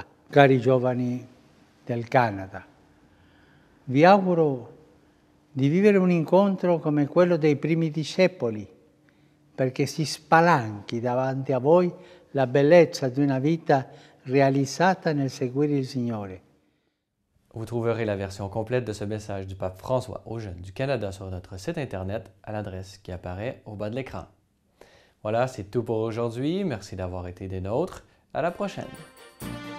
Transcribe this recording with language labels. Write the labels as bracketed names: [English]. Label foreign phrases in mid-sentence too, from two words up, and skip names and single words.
[Italian] Cari giovani del Canada, vi auguro di vivere un incontro come quello dei primi discepoli, perché si spalanchi davanti a voi la bellezza di una vita réalisata nel seguire il Signore. [French] Vous trouverez la version complète de ce message du pape François aux jeunes du Canada sur notre site Internet à l'adresse qui apparaît au bas de l'écran. Voilà, c'est tout pour aujourd'hui. Merci d'avoir été des nôtres. À la prochaine!